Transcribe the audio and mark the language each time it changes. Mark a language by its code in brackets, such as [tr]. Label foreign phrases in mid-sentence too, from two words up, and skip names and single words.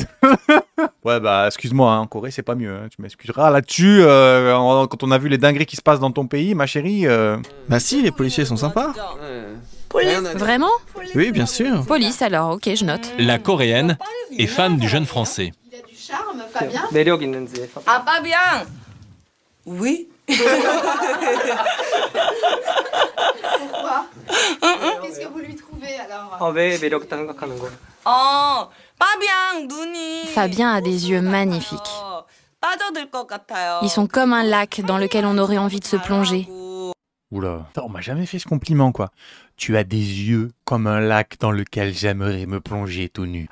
[fr] Ouais bah excuse-moi, hein, en Corée c'est pas mieux, hein. Tu m'excuseras là-dessus, quand on a vu les dingueries qui se passent dans ton pays, ma chérie. Bah si, les policiers sont sympas. Vraiment? Oui, bien sûr. Police alors, ok, je note. La Coréenne est fan du jeune Français. Il a du charme, Fabien. [ko] 매력 있는지. 아, [fr] Fabien! Oui? Pourquoi? Qu'est-ce que vous lui trouvez alors? [ko] 왜 매력 있다고 생각하는 거야? [fr] Fabien a des yeux magnifiques. Ils sont comme un lac dans lequel on aurait envie de se plonger. Oula, on m'a jamais fait ce compliment quoi. Tu as des yeux comme un lac dans lequel j'aimerais me plonger tout nu.